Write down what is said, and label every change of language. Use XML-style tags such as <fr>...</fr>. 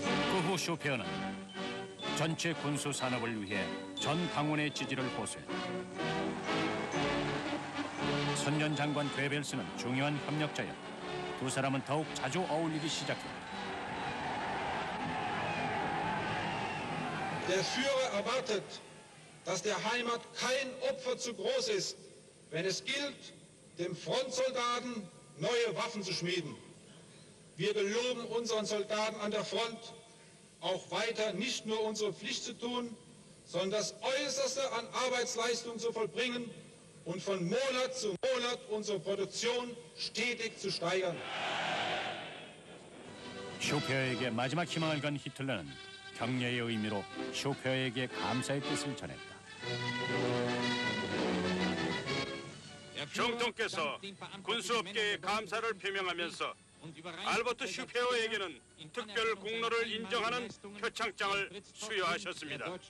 <ko>그 후 슈페어는 전체 군수 산업을 위해 전 당원의 지지를 호소했다. 선전 장관 괴벨스는 중요한 협력자였다. 두 사람은 더욱 자주 어울리기 시작했다.</ko> <de>Der Führer erwartet, dass der Heimat kein Opfer zu groß ist, wenn es gilt, dem Frontsoldaten neue Waffen zu schmieden. Wir geloben unseren Soldaten an der Front, auch weiter nicht nur unsere Pflicht zu tun, sondern das Äußerste an Arbeitsleistung zu vollbringen und von Monat zu Monat unsere Produktion stetig zu steigern.</de> <ko>슈페어에게 마지막 희망을 건 히틀러는 격려의 의미로 슈페어에게 감사의 뜻을 전했다. 정통께서 군수업계에 감사를 표명하면서 알버트 슈페어에게는 특별 공로를 인정하는 표창장을 수여하셨습니다.</ko>